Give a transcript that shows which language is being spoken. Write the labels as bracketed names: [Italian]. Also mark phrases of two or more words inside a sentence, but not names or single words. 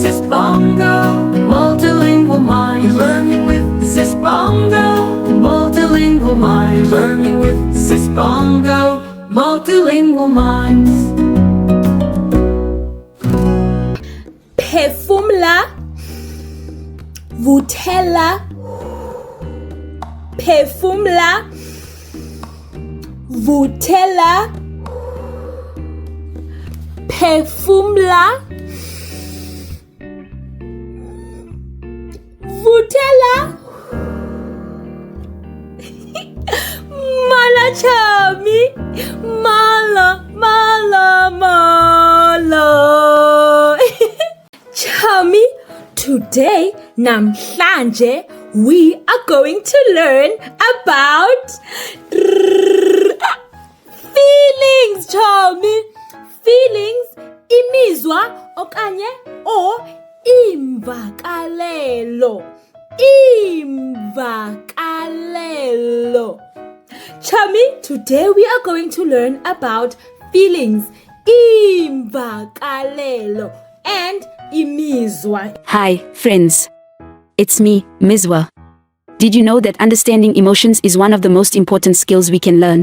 [English] Bongo, multilingual mind. Learning with Sis Bongo, multilingual mind. Learning with Sis Bongo, multilingual minds. [Xhosa] Phefumla, vuthela, phefumla, vuthela, phefumla, vuthela. Mala chami, mala, mala, mala. Chami, [English] today, namhlanje, we are going to learn about feelings, Chami. Feelings, [Xhosa] imizwa okanye or imvakalelo. Imvakalelo. Chami, [English] today we are going to learn about feelings, imvakalelo, and imizwa. Hi, friends. It's me, Mizwa. Did you know that understanding emotions is one of the most important skills we can learn?